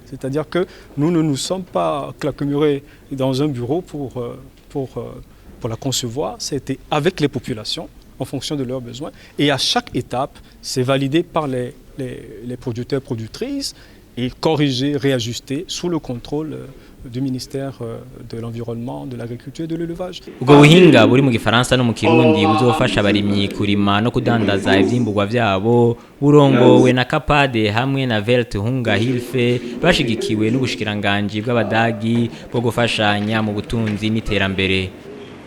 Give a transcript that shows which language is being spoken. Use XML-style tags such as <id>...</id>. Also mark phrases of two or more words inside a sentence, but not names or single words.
<fr>C'est-à-dire que nous ne nous sommes pas claquemurés dans un bureau pour la concevoir, c'était avec les populations en fonction de leurs besoins et à chaque étape, c'est validé par les producteurs, productrices et corrigé, réajusté sous le contrôle du ministère de l'environnement, de l'agriculture et de l'élevage.</fr> <rn>Ubwo buhinga buri mu Gifaransa no mu Kirundi buzofasha abarimyi kurima no kudandaza ivyimburwa vyabo burongowe na Kapade hamwe na Welthunga Hilfe bashigikiwe n'ubushikiranganje bw'abadagi bwo gufashanya mu butunzi n'iterambere.</rn>